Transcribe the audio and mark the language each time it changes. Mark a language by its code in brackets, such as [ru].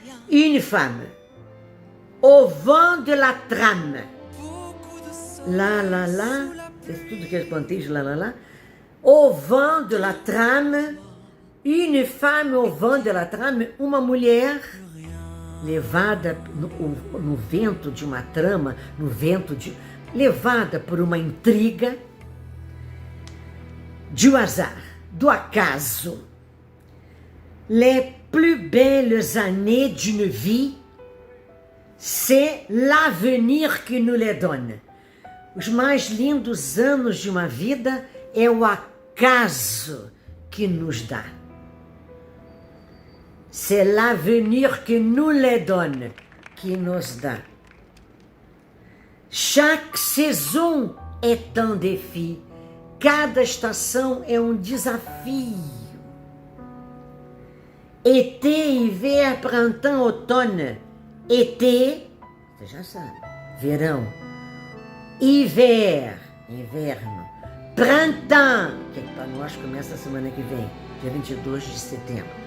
[fr] Une femme, au vent de la trame. [pt] La, la, la, é tudo que responde, la, la, la. [fr] Au vent de la trame, [pt] une femme au vent de la trame, uma mulher levada no vento de uma trama, levada por uma intriga, [fr] du hasard, [pt] do acaso. [fr] Les plus belles années d'une vie, c'est l'avenir qui nous les donne. [pt] Os mais lindos anos de uma vida é o acaso que nos dá. [fr] C'est l'avenir que nous les donne, qui [pt] nos dá. [fr] Chaque saison est un défi. [pt] Cada estação é um desafio. Été, hiver, printemps, outono. Été, você já sabe, verão. Hiver, inverno. Printemps, que para nós começa a semana que vem, dia 22 de setembro.